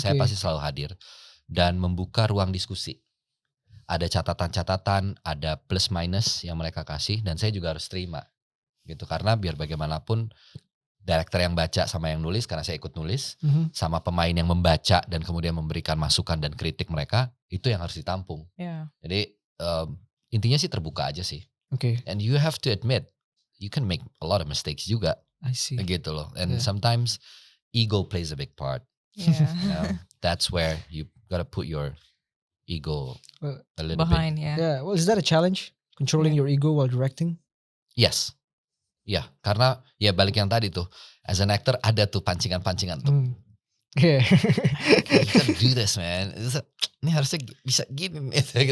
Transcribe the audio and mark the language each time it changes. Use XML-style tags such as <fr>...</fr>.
<id>Jadi saya pasti selalu hadir dan membuka ruang diskusi. Ada catatan-catatan, ada plus minus yang mereka kasih dan saya juga harus terima gitu karena biar bagaimanapun director yang baca sama yang nulis karena saya ikut nulis sama pemain yang membaca dan kemudian memberikan masukan dan kritik mereka itu yang harus ditampung.</id> <en>Yeah.</en> <id>Jadi intinya sih terbuka aja sih. Oke.</id> <en>And you have to admit you can make a lot of mistakes juga. I see.</en> <id>Gitu loh. And</id> <en>Yeah. sometimes ego plays a big part. Yeah. That's where you gotta put your ego a little bit. Behind ya. Yeah. Well, is that a challenge? Controlling your ego while directing? Yes.</en> <id>Ya, karena ya balik yang tadi tuh.</id> <en>As an actor</en> <id>ada tuh pancingan-pancingan tuh.</id> <en>Yeah. You can do this man.</en> <id>Ini harusnya bisa gini gitu.</id>